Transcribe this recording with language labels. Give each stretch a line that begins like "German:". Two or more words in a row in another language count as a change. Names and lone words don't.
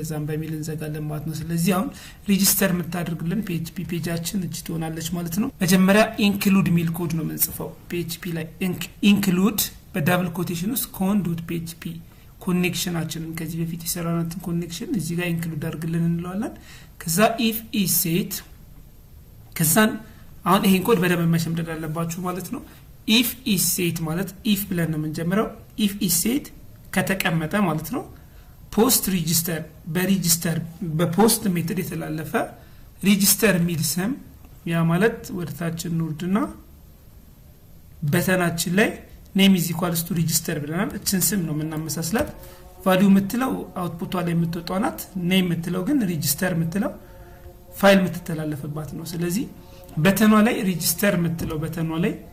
Amharic: ዛን በሚል እንዘጋለን ማለት ነው። ስለዚህ አሁን ሬጂስተር የምታደርግልን PHP ፔጃችን እቺ ትሆናለች ማለት ነው። መጀመሪያ ኢንክሉድ ሚል ኮድ ነው የምንጽፈው PHP ላይ ኢንክሉድ በዳብል ኮቴሽን ውስጥ con.php ኮኔክሽናችንን ከዚህ በፊት የሰራናትን ኮኔክሽን እዚህ ጋር ኢንክሉድ አድርግልን እንለዋለን። ከዛ
English: if is set
Amharic: ከዛን አሁን ይሄን ኮድ በደንብ መሸምደድ አለባችሁ ማለት ነው።
English: if is set
Amharic: ማለት if ብለን ነው የምንጀምረው።
English: if is set
Amharic: ከተቀመጠ ማለት ነው።
English: post register
Amharic: በሬጂስተር በፖስት ሜተድ የተላለፈ ሬጂስተር ሚል ስም ያ ማለት ወደታችን ኑርድና በተናችን ላይ
English: name is equals to register
Amharic: ብለናል። እችን ስም ነው የምናመሳስላት። ቫልዩ የምትለው አውትፑቷ ላይ የምትወጣው ናት። ኔም የምትለው ግን ሬጂስተር የምትለው ፋይል የምትተላለፍባት ነው። ስለዚህ በተኗ ላይ ሬጂስተር የምትለው በተኗ ላይ